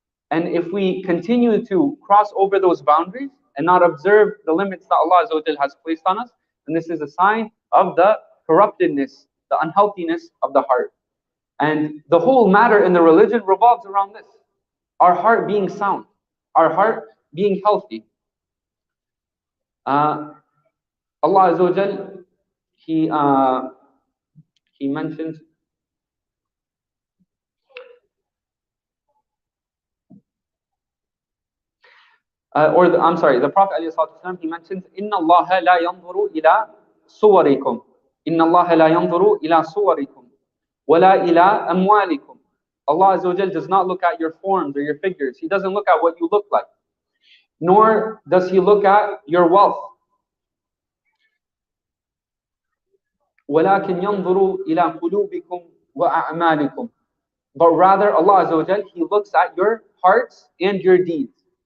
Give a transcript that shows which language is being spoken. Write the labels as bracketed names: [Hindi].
[English] And if we continue to cross over those boundaries and not observe the limits that Allah Azza wa Jal has placed on us, then this is a sign of the corruptedness, the unhealthiness of the heart. And the whole matter in the religion revolves around this. Our heart being sound, our heart being healthy. Allah Azza wa Jal, He mentions the Prophet ﷺ, he mentions, [Arabic] إِنَّ اللَّهَ لَا يَنْظُرُ إِلَى صُوَرِكُمْ إِنَّ اللَّهَ لَا يَنْظُرُ إِلَى صُوَرِكُمْ وَلَا إِلَى أَمْوَالِكُمْ. [English] Allah Azza wa Jal does not look at your forms or your figures. He doesn't look at what you look like. Nor does He look at your wealth. [Arabic] وَلَكِنْ يَنْظُرُ إِلَى قُلُوبِكُمْ وَأَعْمَالِكُمْ. [English] But rather, Allah Azza wa Jal, He looks at your hearts and your deeds.